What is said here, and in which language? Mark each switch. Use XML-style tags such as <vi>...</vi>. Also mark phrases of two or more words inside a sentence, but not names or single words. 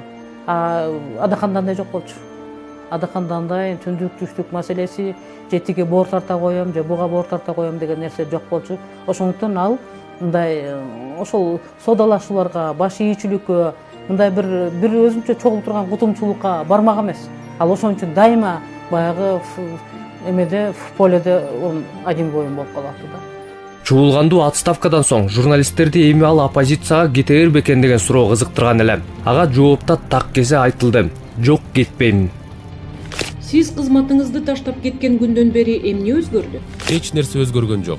<ky>Адахандандай жок болчу. Адахандандай түндүк түштүк маселеси, жетиге боор тарта коем же буга боор тарта коем деген нерсе жок болчу. Ошондуктан ал мындай ошол содалашууларга, баш ийүүчүлүккө, мындай бир өзүнчө чогулуп турган кутумчулукка бармак эмес. Ал ошон үчүн дайыма баягы эмеде</ky> <ru>в поледе один воин</ru> <ky>болуп калат да. Чуулгандуу отставкадан соң журналисттерди эми ал оппозицияга кете бербек экен деген суроо кызыктырган эле. Ага жоопта так кесе айтылды. Жок, кетпейм. Сиз кызматыңызды таштап кеткен күндөн бери эмне өзгөрдү? Эч нерсе өзгөргөн жок.</ky>